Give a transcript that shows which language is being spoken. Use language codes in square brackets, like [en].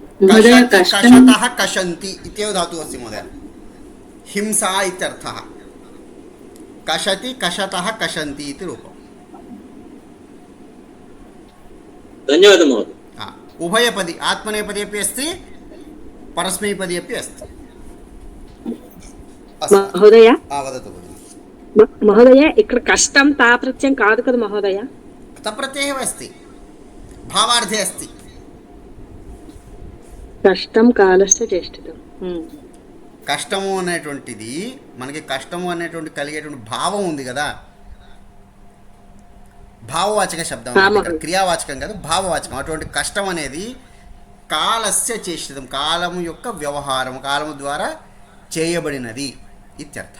[sa] कषतः कषन्ति इत्येव धातुः अस्ति महोदय. हिंसा इत्यर्थः. कषति कषतः कषन्ति इति रूपम्. धन्यवादः महोदय. उभयपदी, आत्मनेपदी अपि अस्ति, परस्मैपदी अपि अस्ति. మహోదయ वदतु भगिनि. [te] మహోదయ ఇక్కడ కష్టం తాప్రత్యం కాదు కదా మహోదయ? [sa] तप्रत्ययः अस्ति, भावार्थे अस्ति. కష్టం కాలస్య చేష్టితం. [te] కష్టము అనేటువంటిది మనకి, కష్టము అనేటువంటి కలిగేటువంటి భావం ఉంది కదా, భావవాచక శబ్దం, క్రియావాచకం కాదు, భావవాచకం. అటువంటి కష్టం అనేది కాలస్య చేష్టితం, కాలము యొక్క వ్యవహారం, కాలము ద్వారా చేయబడినది ఇత్యర్థ.